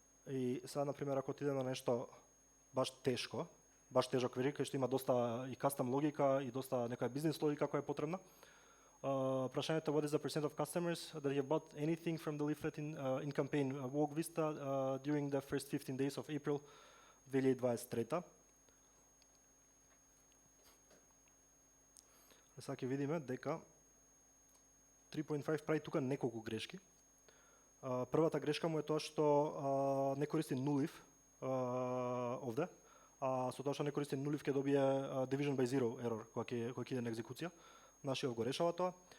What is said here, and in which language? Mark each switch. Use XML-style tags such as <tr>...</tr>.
<mk>И сега, на пример, ако отидеме на нешто баш тешок query, кај што има доста и custom логика и доста некоја бизнес логика која е потребна. Прашањето</mk> <en>what is the percent of customers that have bought anything from the leaflet in campaign Vogue Vista during the first 15 days of April 2023.</en> <mk>Сега ќе видиме дека 3.5 прави тука неколку грешки. Првата грешка му е тоа што не користи нулив овде, со тоа што не користи нулив ќе добие division by zero error кога ќе иде на екзекуција. Нашиот го решава тоа.</mk>